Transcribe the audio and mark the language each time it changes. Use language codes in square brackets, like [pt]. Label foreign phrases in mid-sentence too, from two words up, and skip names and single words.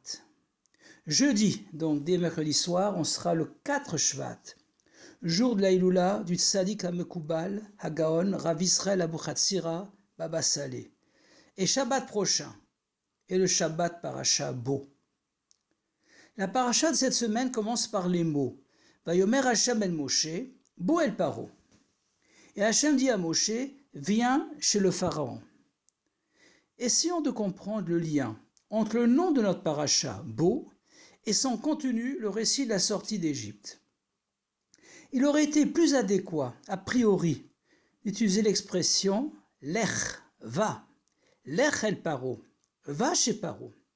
[fr] Jeudi, donc dès mercredi soir, on sera le 4 Shvat, jour de la Iloula du [he] צדיק המקובל, הגאון, [fr] Rav Israël Abu Chatzira, Baba Saleh. Et Shabbat prochain, et le [he] שבת פרשת בא. [fr] La paracha de cette semaine commence par les mots [he] ויאמר ה' אל משה, בא אל פרעה. [fr] Et Hashem dit à Moshe, viens chez le Pharaon. Essayons de comprendre le lien entre le nom de notre paracha, Bo, et son contenu, le récit de la sortie d'Égypte. Il aurait été plus adéquat, a priori, d'utiliser l'expression Lech, va, [he] לך אל פרעה, [fr] va chez Paro.